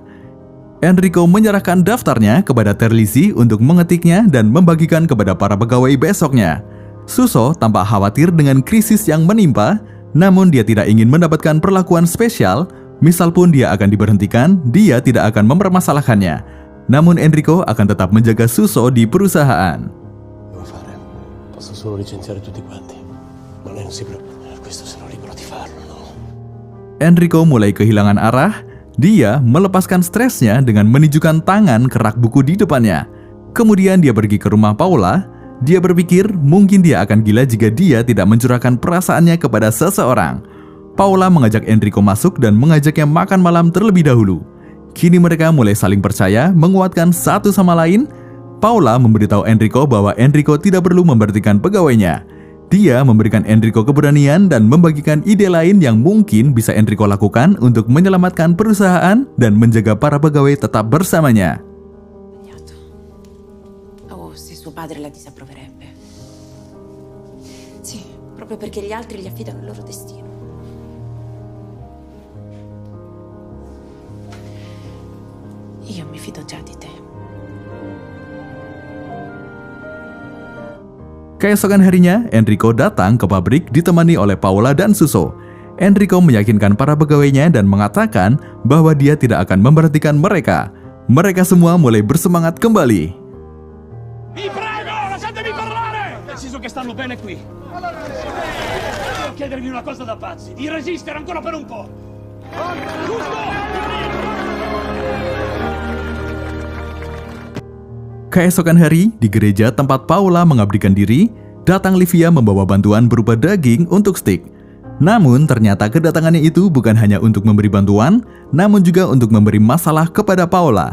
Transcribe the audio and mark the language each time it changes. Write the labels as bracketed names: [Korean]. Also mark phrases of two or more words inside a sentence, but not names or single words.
[Indonesian] Enrico menyerahkan daftarnya kepada Terlizzi untuk mengetiknya dan membagikan kepada para pegawai besoknya. Suso tampak khawatir dengan krisis yang menimpa, namun dia tidak ingin mendapatkan perlakuan spesial. Misal pun dia akan diberhentikan, dia tidak akan mempermasalahkannya. Namun Enrico akan tetap menjaga Suso di perusahaan. [Italian] Devo fare? Posso solo licenziare tutti quanti. Ma lei non si preoccupi, questo sono libero di farlo, no? [Indonesian] Enrico mulai kehilangan arah. Dia melepaskan stresnya dengan menunjukkan tangan ke rak buku di depannya. Kemudian dia pergi ke rumah Paula. Dia berpikir mungkin dia akan gila jika dia tidak mencurahkan perasaannya kepada seseorang. Paula mengajak Enrico masuk dan mengajaknya makan malam terlebih dahulu. Kini mereka mulai saling percaya, menguatkan satu sama lain. Paula memberitahu Enrico bahwa Enrico tidak perlu memberhentikan pegawainya. Dia memberikan Enrico keberanian dan membagikan ide lain yang mungkin bisa Enrico lakukan untuk menyelamatkan perusahaan dan menjaga para pegawai tetap bersamanya. [Italian] Oh, se suo padre la disapproverebbe. Sì, proprio perché gli altri gli affidano il loro destino. Io mi fido già di te. [Indonesian] Keesokan harinya, Enrico datang ke pabrik ditemani oleh Paula dan Suso. Enrico meyakinkan para pegawainya dan mengatakan bahwa dia tidak akan memberhentikan mereka. Mereka semua mulai bersemangat kembali. [Italian] Vi prego, lasciatemi parlare! Deciso che stanno bene qui. Devo chiedervi una cosa da pazzi, di resistere ancora per un po'. [Indonesian] Keesokan hari, di gereja tempat Paula mengabdikan diri, datang Livia membawa bantuan berupa daging untuk steak. Namun, ternyata kedatangannya itu bukan hanya untuk memberi bantuan, namun juga untuk memberi masalah kepada Paula.